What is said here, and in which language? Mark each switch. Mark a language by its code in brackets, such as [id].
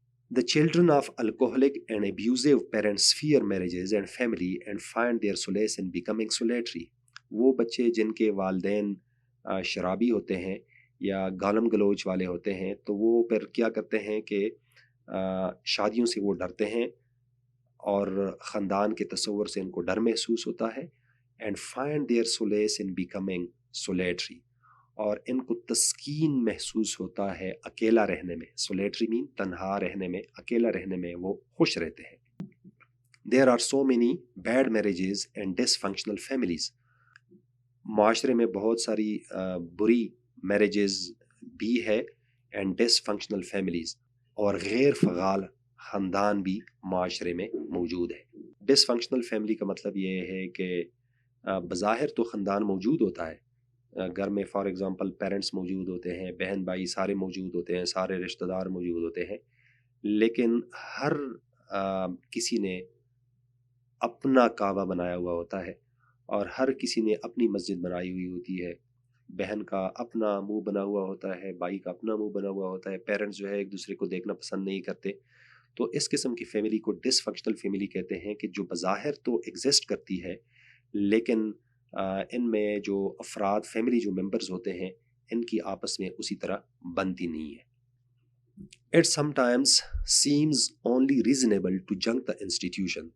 [en] The children of alcoholic and abusive parents fear marriages and family and find their solace in becoming solitary. [ur] وہ بچے جن کے والدین شرابی ہوتے ہیں یا گالم گلوچ والے ہوتے ہیں تو وہ پھر کیا کرتے ہیں کہ شادیوں سے وہ ڈرتے ہیں اور خاندان کے تصور سے ان کو ڈر محسوس ہوتا ہے. [en] And find their solace in becoming solitary. [ur] اور ان کو تسکین محسوس ہوتا ہے اکیلا رہنے میں. سولیٹری مین تنہا رہنے میں، اکیلا رہنے میں وہ خوش رہتے ہیں. [en] There are so many bad marriages and dysfunctional families. [ur] معاشرے میں بہت ساری بری میرجز بھی ہے اینڈ ڈسفنکشنل فیملیز، اور غیر فعال خاندان بھی معاشرے میں موجود ہے. ڈسفنکشنل فیملی کا مطلب یہ ہے کہ بظاہر تو خاندان موجود ہوتا ہے، گھر میں فار ایگزامپل پیرنٹس موجود ہوتے ہیں، بہن بھائی سارے موجود ہوتے ہیں، سارے رشتہ دار موجود ہوتے ہیں، لیکن ہر کسی نے اپنا کعبہ بنایا ہوا ہوتا ہے اور ہر کسی نے اپنی مسجد بنائی ہوئی ہوتی ہے. بہن کا اپنا منہ بنا ہوا ہوتا ہے، بھائی کا اپنا منہ بنا ہوا ہوتا ہے، پیرنٹس جو ہے ایک دوسرے کو دیکھنا پسند نہیں کرتے. تو اس قسم کی فیملی کو ڈس فنکشنل فیملی کہتے ہیں، کہ جو بظاہر تو ایگزسٹ کرتی ہے لیکن ان میں جو افراد فیملی جو ممبرز ہوتے ہیں ان کی آپس میں اسی طرح بنتی نہیں ہے. [en] It sometimes seems only reasonable to junk the institution.